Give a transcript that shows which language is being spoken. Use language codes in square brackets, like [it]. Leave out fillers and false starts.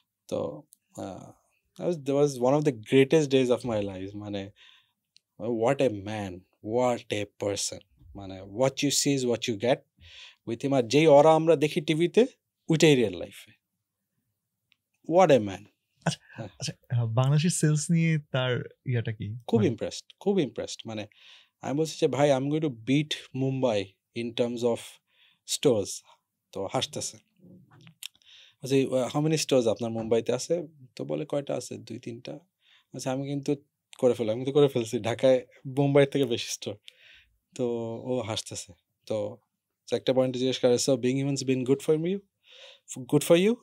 [en] তো that was one of the greatest days of my life. মানে what a man, what a person. [bn] মানে [en] what you see is what you get with him. [bn] আর যেই ওরা আমরা দেখি টিভিতে, ওইটাই রিয়েল লাইফে। [en] what a man. [bn] আচ্ছা, বাংলাদেশের সেলস নিয়ে তার ইয়াটা কি? খুব ইমপ্রেসড। মানে আমি বলছি যে ভাই, [en] I'm going to beat Mumbai in terms of stores. [bn] তো হাসতেছে, বলছি [en] how many stores [bn] আপনার মুম্বাইতে আছে? তো বলে কয়টা আছে? 2-3টা। আচ্ছা, আমি কিন্তু করে ফেলছি ঢাকায় মুম্বাই থেকে বেশি স্টোর। তো ও হাসতেছে। তো একটা পয়েন্টে জিজ্ঞেস করে, [en] So being humans been good for you?